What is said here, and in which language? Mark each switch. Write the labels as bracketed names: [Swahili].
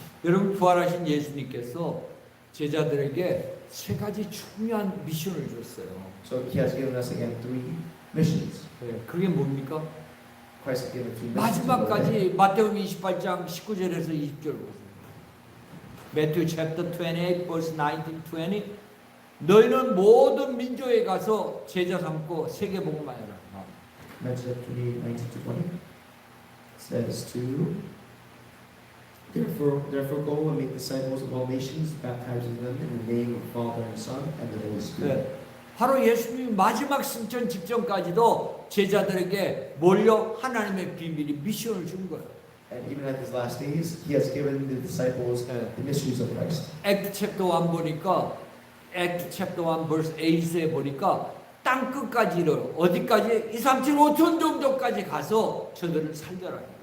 [Korean] 여러분 부활하신 예수님께서 제자들에게 세 가지 중요한 미션을 줬어요. [English] So He has given us again three missions. [Korean] 네, 그게 뭡니까? [English] Christ has given three missions. [Korean] 마지막까지 마태복음 28장 19절에서 20절 보세요. Matthew chapter 28 verse 19, 20 너희는 모든 민족에 가서 제자 삼고 세계 복음하여라. [English] Matthew 28, 19 to 20 says to Therefore go and make disciples of all nations, baptizing them in the name of the Father and Son and the Holy Spirit. [Korean] 네, 바로 예수님이 마지막 승천 직전까지도 제자들에게 몰려 하나님의 비밀이 미션을 준 거예요. [English] And even at His last days, He has given the disciples the mysteries of Christ. [Korean] Act chapter 1 보니까 Act chapter 1 verse 8에 보니까 땅 끝까지를 어디까지 2, 3, 7, 5천 정도까지 가서 저들을 살려라.